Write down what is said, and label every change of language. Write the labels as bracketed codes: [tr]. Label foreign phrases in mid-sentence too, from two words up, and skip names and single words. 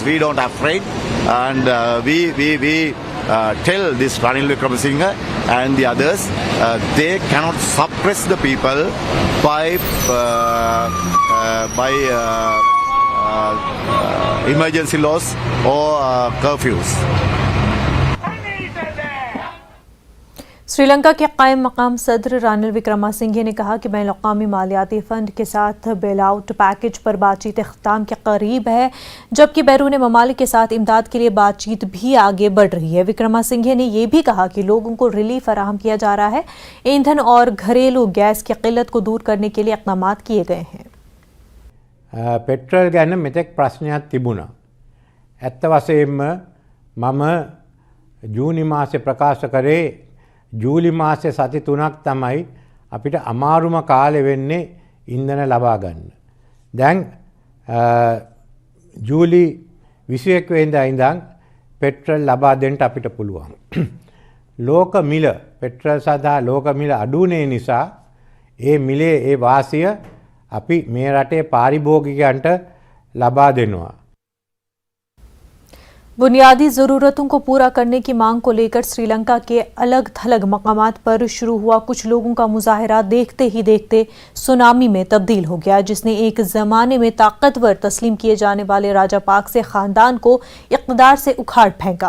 [en] We don't afraid, and we tell this Ranil Wickremesinghe and the others, they cannot suppress the people by emergency laws or curfews. [ur] سری لنکا کے قائم مقام صدر رانل وکرماسنگھے نے کہا کہ بین الاقوامی مالیاتی فنڈ کے ساتھ [en] bail out package [ur] پر بات چیت اختتام کے قریب ہے، جبکہ بیرون ممالک کے ساتھ امداد کے لیے بات چیت بھی آگے بڑھ رہی ہے. وکرماسنگھے نے یہ بھی کہا کہ لوگوں کو ریلیف فراہم کیا جا رہا ہے. ایندھن اور گھریلو گیس کی قلت کو دور کرنے کے لیے اقدام کیے گئے ہیں. [si] पेट्रोल ගැන මෙතෙක් ප්‍රශ්නයක් තිබුණා. ඇත්ත වශයෙන්ම මම ජූනි මාසේ ප්‍රකාශ කරේ ජූලි මාසේ සති 3ක් තමයි අපිට අමාරුම කාලෙ වෙන්නේ ඉන්ධන ලබා ගන්න. දැන් ජූලි 21 වෙනිදා ඉඳන් පෙට්‍රල් ලබා දෙන්න අපිට පුළුවන්. ලෝක මිල පෙට්‍රල් සඳහා ලෝක මිල අඩු වෙන නිසා ඒ මිලේ ඒ වාසිය අපි මේ රටේ පාරිභෝගිකයන්ට ලබා දෙනවා. [ur] بنیادی ضرورتوں کو پورا کرنے کی مانگ کو لے کر سری لنکا کے الگ تھلگ مقامات پر شروع ہوا کچھ لوگوں کا مظاہرہ دیکھتے ہی دیکھتے سونامی میں تبدیل ہو گیا، جس نے ایک زمانے میں طاقتور تسلیم کیے جانے والے راجاپکشے خاندان کو اقتدار سے اکھاڑ پھینکا.